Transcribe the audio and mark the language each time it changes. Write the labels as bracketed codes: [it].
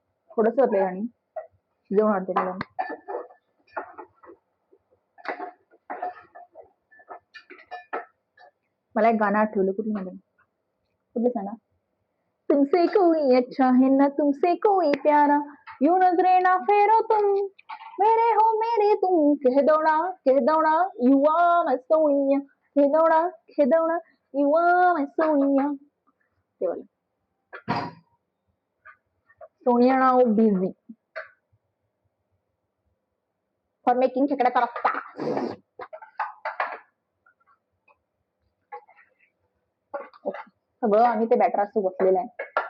[mr] थोडस होते आणि शिजवून वाटते त्याला. मला एक गाणं आठवलं, कुठलं गाणं? [hi] तुमसे कोई अच्छा है ना तुमसे कोई प्यारा, यूं नजरे ना फेरो तुम, मेरे हो मेरे तुम, कह दो ना युवा मैं सोनिया, कह दो ना युवा मैं सोनिया. [mr] ते वाला. [en] Sonia now busy for making [mr] खेकड्याचा रस्ता. सगळं आम्ही ते बॅटर असं बसलेलं आहे.